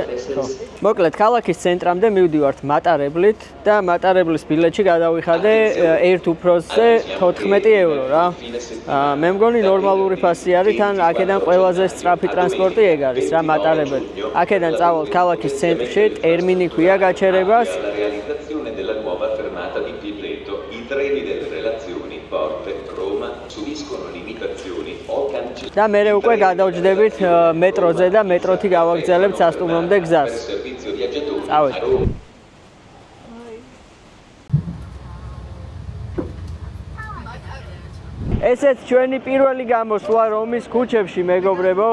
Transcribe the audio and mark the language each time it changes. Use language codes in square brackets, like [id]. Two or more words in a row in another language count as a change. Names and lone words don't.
[ka] მოკლედ ქალაქის ცენტრამდე მივდივართ მატარებლით და მატარებლის ბილეთში გადავიხადე ერთ უფროსზე 14 евро რა. მე მგონი ნორმალური ფასი არის, თან აქედან ყველაზე სწრაფი ტრანსპორტი ეგ არის რა მატარებელი. აქედან წავალთ ქალაქის ცენტრში, ტერმინი ქვია გაჩერებას. [it] Treni delle relazioni Porte-Roma subiscono limitazioni o cancellazioni. [ka] და მე უკვე გადავჯდებით მეტროზე და მეტროთი გავაგრძელებთ სასტუმრომდე გზას. წავედით. ესეც ჩვენი პირველი გამოსვლა რომის ქუჩებში, მეგობრებო.